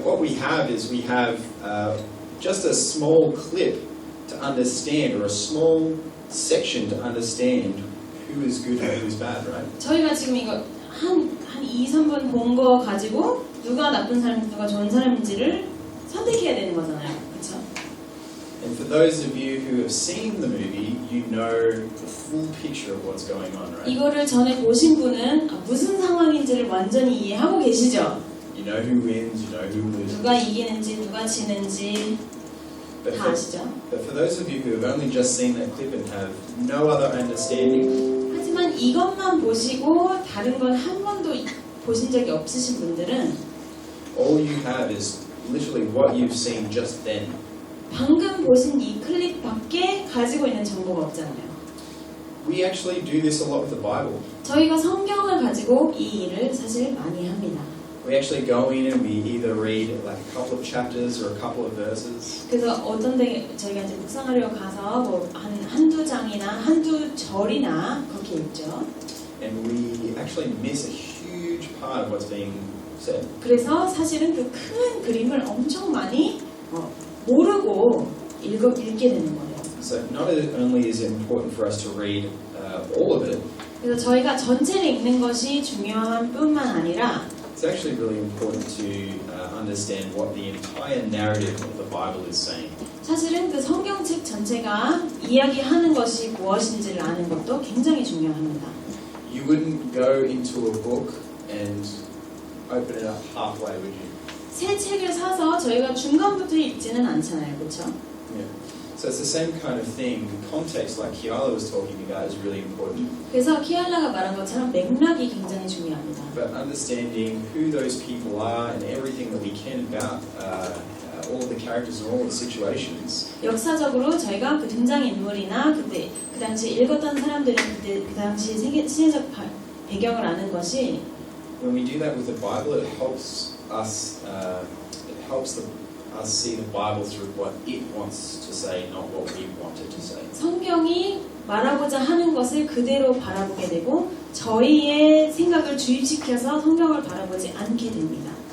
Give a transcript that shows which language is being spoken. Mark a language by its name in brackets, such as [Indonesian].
[English] What we have is we have just a small clip to understand, or a small section to understand who is good and who is bad, right? [Korean] 저희가 지금 이거 한 2, 3분 본 거 가지고 누가 나쁜 사람, 누가 좋은 사람인지를 선택해야 되는 거잖아요. 그렇죠? [English] And for those of you who have seen the movie, you know the full picture of what's going on, right? [Korean] 이거를 전에 보신 분은 무슨 상황인지를 완전히 이해하고 계시죠? [English] You know who wins, you know who loses. [Korean] 누가 이기는지 누가 지는지 [English] But [Korean] 다 [English] for, [Korean] 아시죠? [English] but for those of you who have only just seen that clip and have no other understanding, [Korean] 하지만 이것만 보시고 다른 건 한 번도 보신 적이 없으신 분들은 [English] all you have is literally what you've seen just then. [Korean] 방금 보신 이 클립밖에 가지고 있는 정보가 없잖아요. [English] We actually do this a lot with the Bible. [Korean] 저희가 성경을 가지고 이 일을 사실 많이 합니다. [English] We actually go in and we either read like a couple of chapters or a couple of verses, [Korean] 그래서 어떤 데 저희가 이제 묵상하려 가서 뭐 한두 장이나 한두 절이나 그렇게 읽죠. [English] and we actually miss a huge part of what's being said. [Korean] 그래서 사실은 그 큰 그림을 엄청 많이 모르고 읽게 되는 거예요. [English] So not only is it important for us to read all of it, [Korean] 그래서 저희가 전체를 읽는 것이 중요한 뿐만 아니라 [English] it's actually really important to understand what the entire narrative of the Bible is saying. [Korean] 사실은 그 성경책 전체가 이야기하는 것이 무엇인지를 아는 것도 굉장히 중요합니다. [English] You wouldn't go into a book and open it up halfway, would you? [Korean] 새 책을 사서 저희가 중간부터 읽지는 않잖아요. 그렇죠? [English] Yeah. So it's the same kind of thing. The context, like Kiala was talking about, is really important. [Korean] 그래서 키알라가 말한 것처럼 맥락이 굉장히 중요합니다. [English] But understanding who those people are and everything that we can about all of the characters and all of the situations, [Korean] 역사적으로 저희가 그 등장인물이나 그때 그 당시 읽었던 사람들이 그때 그 당시 시대적 배경을 아는 것이 [English] when we do that with the Bible, it helps us. Us see the Bible through what it wants to say, not what we want it to say. [Korean] 성경이 말하고자 하는 것을 그대로 바라보게 되고 저희의 생각을 주입시켜서 성경을 바라보지 않게 됩니다.